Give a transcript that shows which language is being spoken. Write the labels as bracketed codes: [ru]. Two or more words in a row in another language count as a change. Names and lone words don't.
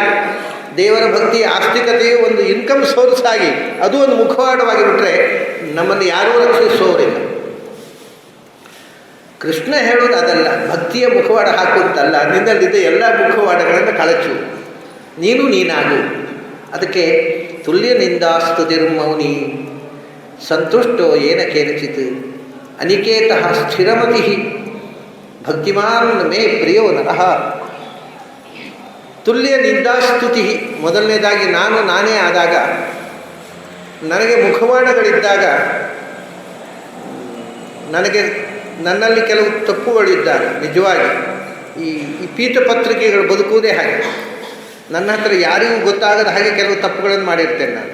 [kn] ದೇವರ ಭಕ್ತಿ ಆಸ್ತಿಕತೆಯು ಒಂದು [en] income source [kn] ಆಗಿ ಅದು ಒಂದು ಮುಖವಾಡವಾಗಿ ಬಿಟ್ಟರೆ ನಮ್ಮನ್ನು ಯಾರೂ ರಕ್ಷಿಸೋರಿಲ್ಲ. ಕೃಷ್ಣ ಹೇಳೋದು ಅದಲ್ಲ, ಭಕ್ತಿಯ ಮುಖವಾಡ ಹಾಕುತ್ತಲ್ಲ, ನಿನ್ನಲ್ಲಿದ್ದ ಎಲ್ಲ ಮುಖವಾಡಗಳನ್ನು ಕಳಚು, ನೀನು ನೀನಾಗು. [sa] ಅದಕ್ಕೆ ತುಲ್ಯನಿಂದಾಸ್ತುತಿರ್ಮೌನಿ ಸಂತುಷ್ಟೋ ಏನ ಕೇನಚಿತ್ ಅನಿಕೇತಃ ಸ್ಥಿರಮತಿ ಭಕ್ತಿಮಾನ್ ಮೇ ಪ್ರಿಯೋ ನರಃ. [kn] ತುಲ್ಯ ನಿಂದಾಸ್ತುತಿ, ಮೊದಲನೇದಾಗಿ ನಾನು ನಾನೇ ಆದಾಗ, ನನಗೆ ಮುಖವಾಡಗಳಿದ್ದಾಗ, ನನ್ನಲ್ಲಿ ಕೆಲವು ತಪ್ಪುಗಳಿದ್ದಾಗ, ನಿಜವಾಗಿ ಈ ಪೀಠಪತ್ರಿಕೆಗಳು ಬದುಕುವುದೇ ಹಾಗೆ. ನನ್ನ ಹತ್ರ ಯಾರಿಗೂ ಗೊತ್ತಾಗದ ಹಾಗೆ ಕೆಲವು ತಪ್ಪುಗಳನ್ನು ಮಾಡಿರ್ತೇನೆ ನಾನು.